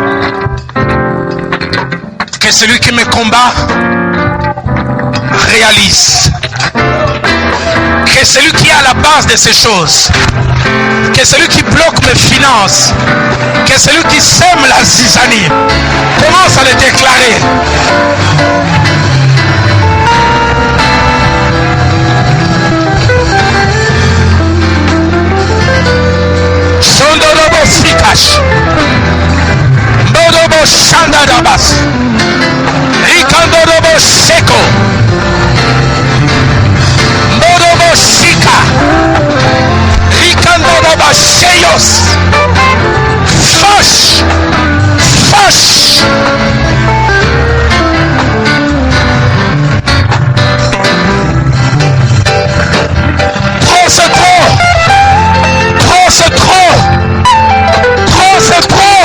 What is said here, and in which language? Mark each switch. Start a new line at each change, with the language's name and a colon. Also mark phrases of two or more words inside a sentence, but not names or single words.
French: Que celui qui me combat réalise. Que celui qui est à la base de ces choses, que celui qui bloque mes finances, que celui qui sème la zizanie, commence à le déclarer. Sondorobo Sikash, Bodobo Shandadabas, Rikandorobo Seko, Bodobo Sika, Rikandoroba Sheyos. Fâche, fâche. Trop c'est trop. Trop c'est trop. Trop c'est trop.